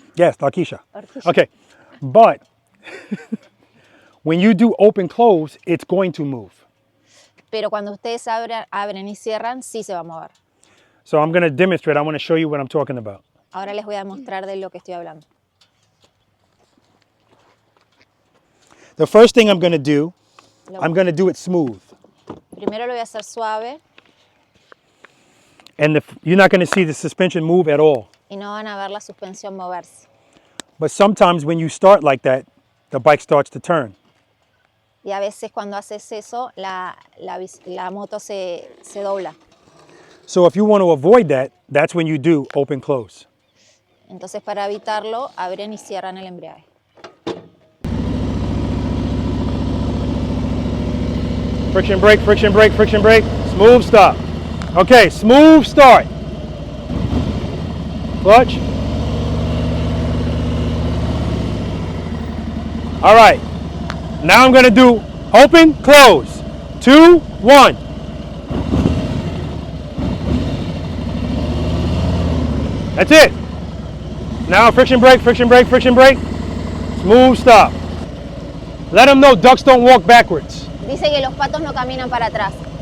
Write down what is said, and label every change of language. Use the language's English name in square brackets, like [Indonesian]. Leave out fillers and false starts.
[English] Yes, Takisha. [Spanish] Horquilla. [English] Okay, but when you do open close, it's going to move. [Spanish] Pero cuando ustedes abren y cierran, sí se va a mover. [English] So I'm going to demonstrate. I want to show you what I'm talking about. [Spanish] Ahora les voy a mostrar de lo que estoy hablando. [English] The first thing I'm going to do, I'm going to do it smooth. [Spanish] Primero lo voy a hacer suave [English] And you're not going to see the suspension move at all. [Spanish] y no van a ver la suspensión moverse. [English] But sometimes when you start like that, the bike starts to turn. [Spanish] Y a veces cuando haces eso, la moto se dobla. [English] So if you want to avoid that, that's when you do open close. [Spanish] Entonces, para evitarlo, abren y cierran el embriague. [English] Friction brake, friction brake, friction brake. Smooth stop. Okay, smooth start. Clutch. All right. Now I'm going to do open, close. 2, 1. That's it. Now friction brake, friction brake, friction brake. Smooth stop. Let them know ducks don't walk backwards. [Spanish] Dice que los patos no caminan para atrás.